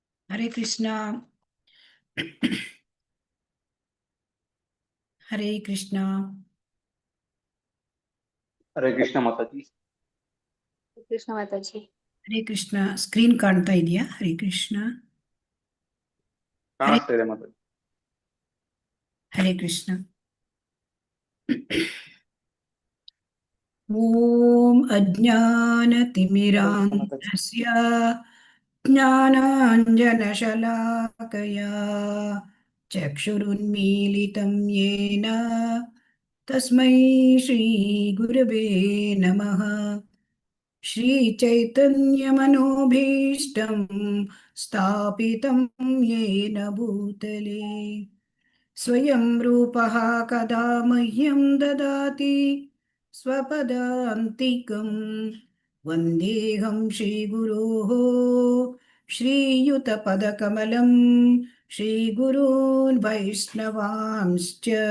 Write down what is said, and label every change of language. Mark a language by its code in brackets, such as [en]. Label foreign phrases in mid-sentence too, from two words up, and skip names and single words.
[kn] ಹರೇ ಕೃಷ್ಣ. ಹರೇ ಕೃಷ್ಣ. ಹರೇ ಕೃಷ್ಣ ಮಾತಾಜಿ. ಕೃಷ್ಣ ಮಾತಾಜಿ. ಹರೇ ಕೃಷ್ಣ. ಸ್ಕ್ರೀನ್ ಕಾಣ್ತಾ ಇದೆಯಾ? ಹರೇ ಕೃಷ್ಣ. ಕಾಣಿಸ್ತಾ ಇದೆ ಮಾತಾಜಿ. ಹರೇ ಕೃಷ್ಣ. [sa] ಓಂ ಅಜ್ಞಾನತಿಮಿರಾಂಧಸ್ಯ ಜ್ಞಾನಾಂಜನಶಲಾಕಯಾ ಚಕ್ಷುರುನ್ಮೀಲಿತಂ ಯೇನ ತಸ್ಮೈ ಶ್ರೀ ಗುರವೇ ನಮಃ. ಶ್ರೀಚೈತನ್ಯಮನೋಭೀಷ್ಟಂ ಸ್ಥಾಪಿತಂ ಯೇನ ಭೂತಲೆ ಸ್ವಯಂ ರೂಪಃ ಕದಾ ಮಹ್ಯಂ ದದಾತಿ ಸ್ವಪದಾಂತಿಕಂ. ವಂದೇಹಂ ಶ್ರೀಗುರೋಃ ಶ್ರೀಯುತಪದಕಮಲಂ ಶ್ರೀಗುರೂನ್ ವೈಷ್ಣವಾಂಶ್ಚ